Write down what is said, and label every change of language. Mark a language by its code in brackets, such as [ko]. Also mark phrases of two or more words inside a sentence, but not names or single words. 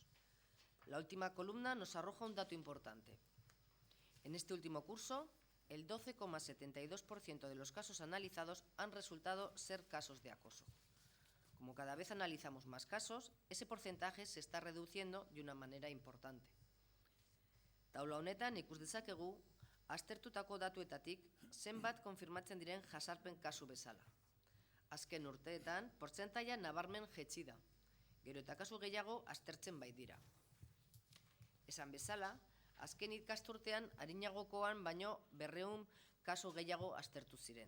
[es] La última columna nos arroja un dato importante. En este último curso, el 12,72% de los casos analizados han resultado ser casos de acoso. Como cada vez analizamos más casos, ese porcentaje se está reduciendo de una manera importante. [eu] Taula honetan ikus dezakegu, aztertutako datuetatik zenbat konfirmatzen diren jazarpen kasu bezala. Azken urteetan, portzentaia nabarmen jetzi da, gero eta kasu gehiago aztertzen baitira. Esan bezala, azken ikasturtean arinagokoan baino 200 kasu gehiago aztertu ziren.